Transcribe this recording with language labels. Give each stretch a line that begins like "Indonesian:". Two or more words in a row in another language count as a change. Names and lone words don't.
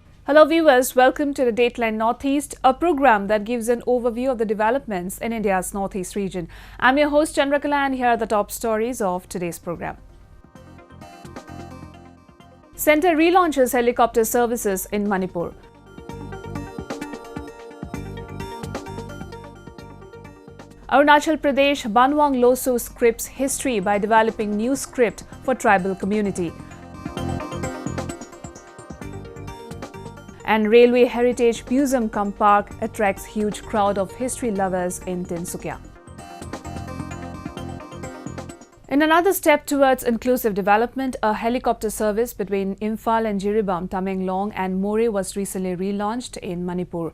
English: Hello viewers, welcome to the Dateline Northeast, a program that gives an overview of the developments in India's Northeast region. I'm your host Chandrakala and here are the top stories of today's program. Centre relaunches helicopter services in Manipur. Arunachal Pradesh Banwang Losu scripts history by developing new script for tribal community. And Railway Heritage Museum cum Park attracts huge crowd of history lovers in Tinsukia. In another step towards inclusive development, a helicopter service between Imphal and Jiribam, Tamenglong and More was recently relaunched in Manipur.